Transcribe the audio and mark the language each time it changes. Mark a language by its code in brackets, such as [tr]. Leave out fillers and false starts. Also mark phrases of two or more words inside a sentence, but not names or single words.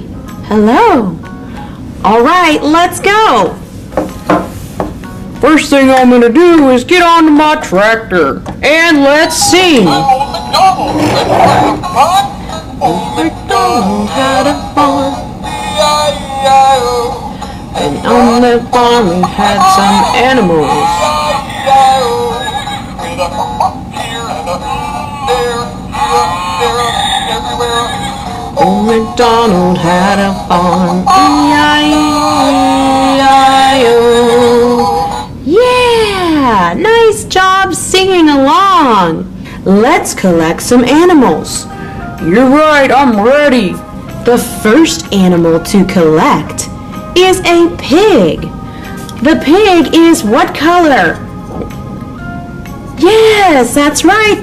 [en] Hello. All right, let's go. First thing I'm gonna do is get onto my tractor and let's sing. I'm old Mcdonald. Let's play the pot. Old McDonald had a farm. E-I-E-I-O. And on that farm he had some animals. E-I-E-I-O. With a here and a there, here, everywhere. Old MacDonald had a farm. E-I-E-I-O. Yeah, nice job singing along. Let's collect some animals. You're right, I'm ready. The first animal to collect is a pig. The pig is what color? Yes, that's right.